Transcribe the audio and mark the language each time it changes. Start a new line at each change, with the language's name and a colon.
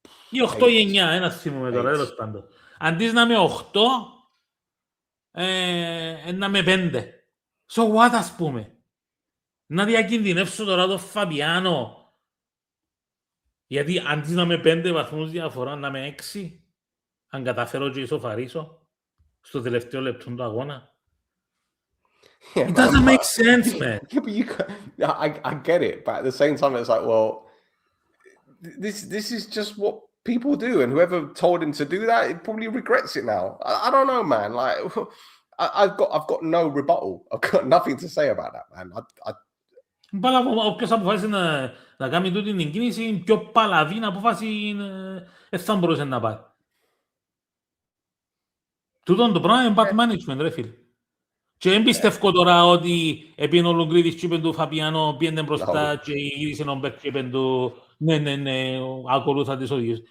Greek: Ή 8 ή 9, ένα θυμούμε τώρα, τέλος πάντων. Αντί να με 8, να με 5.
English: So what,
Greek: ας πούμε. Να διακινδυνεύσω τώρα το Φαμπιάνο. Γιατί αντί να με 5 βαθμούς διαφορά, να με 6. Αν καταφέρω και ισοφαρίσω στο τελευταίο λεπτό του αγώνα.
English: Yeah, it doesn't make sense, man. Yeah, but I get it, but at the same time, it's like, well, this is just what people do, and whoever told him to do that, he probably regrets it now. I don't know, man. Like, I've got no rebuttal. I've got nothing to say about that, man.
Greek: Όποιος αποφάσισε να κάνει τούτη την κίνηση, πιο παλαβή να αποφάσει θα μπορούσε να πάρει. Τούτον το πράγμα είναι
English: bad management,
Greek: ρε φίλε. Και δεν πιστεύω τώρα ότι επειδή ο Λουγκρίδης και είπε του Φαπιάνο πήγαινε μπροστά και γύρισε τον Μπέρκ και είπε του ναι, ακολούθα τις οδηγίες.